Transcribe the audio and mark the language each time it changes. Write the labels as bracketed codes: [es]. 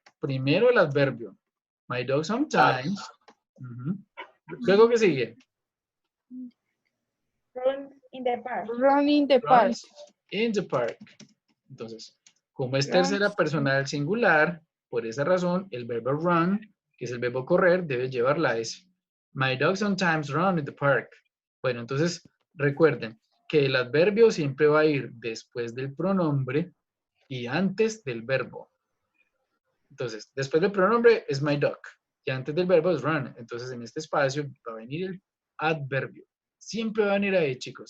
[es] Primero el adverbio. [en] My dog sometimes. [es] Ujú. Luego, ¿qué sigue? [en] Run in the park. Run in the park. Runs in the park. [es] Entonces, como es [en] Runs. [es] tercera persona del singular, por esa razón, el verbo run, que es el verbo correr, debe llevar la S. [en] My dog sometimes run in the park. [es] Bueno, entonces, recuerden que el adverbio siempre va a ir después del pronombre y antes del verbo. Entonces, después del pronombre es my dog y antes del verbo es run. Entonces, en este espacio va a venir el adverbio. Siempre va a venir ahí, chicos.